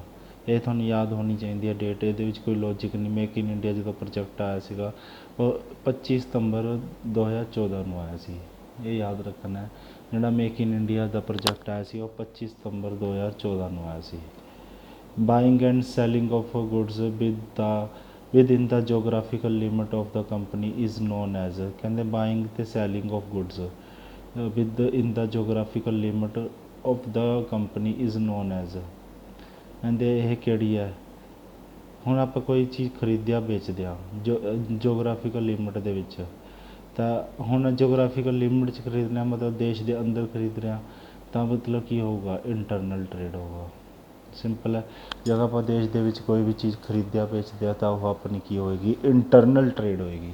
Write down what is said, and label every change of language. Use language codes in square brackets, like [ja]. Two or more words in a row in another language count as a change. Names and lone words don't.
[pa] ਇਹ ਤੁਹਾਨੂੰ ਯਾਦ ਹੋਣੀ ਚਾਹੀਦੀ ਹੈ ਡੇਟ, ਇਹਦੇ ਵਿੱਚ ਕੋਈ ਲੌਜਿਕ ਨਹੀਂ। ਮੇਕ ਇਨ ਇੰਡੀਆ ਜਦੋਂ ਪ੍ਰੋਜੈਕਟ ਆਇਆ ਸੀਗਾ ਉਹ 25 ਸਤੰਬਰ 2014 ਨੂੰ ਆਇਆ ਸੀ, ਇਹ ਯਾਦ ਰੱਖਣਾ। ਜਿਹੜਾ ਮੇਕ ਇਨ ਇੰਡੀਆ ਦਾ ਪ੍ਰੋਜੈਕਟ ਆਇਆ ਸੀ ਉਹ 25 ਸਤੰਬਰ 2014 ਨੂੰ ਆਇਆ ਸੀ। [en] buying and selling of goods within the geographical limit of the company is known as। ਕਹਿੰਦੇ ਬਾਇੰਗ ਅਤੇ selling of goods within the geographical limit of the company is known as। [pa] ਕਹਿੰਦੇ ਇਹ ਕਿਹੜੀ ਹੈ? ਹੁਣ ਆਪਾਂ ਕੋਈ ਚੀਜ਼ ਖਰੀਦਿਆ ਵੇਚਦੇ ਹਾਂ [en] geographical limit [pa] ਦੇ ਵਿੱਚ, ਤਾਂ ਹੁਣ [en] geographical limit [pa] 'ਚ ਖਰੀਦਣਾ ਮਤਲਬ ਦੇਸ਼ ਦੇ ਅੰਦਰ ਖਰੀਦ ਰਿਹਾ, ਤਾਂ ਮਤਲਬ ਕੀ ਹੋਊਗਾ, [en] internal trade [pa] ਹੋਊਗਾ। ਸਿੰਪਲ ਹੈ, ਜਦੋਂ ਆਪਾਂ ਦੇਸ਼ ਦੇ ਵਿੱਚ ਕੋਈ ਵੀ ਚੀਜ਼ ਖਰੀਦਿਆ ਵੇਚਦੇ ਹਾਂ ਤਾਂ ਉਹ ਆਪਣੀ ਕੀ ਹੋਏਗੀ, [en] internal trade [pa] ਹੋਏਗੀ।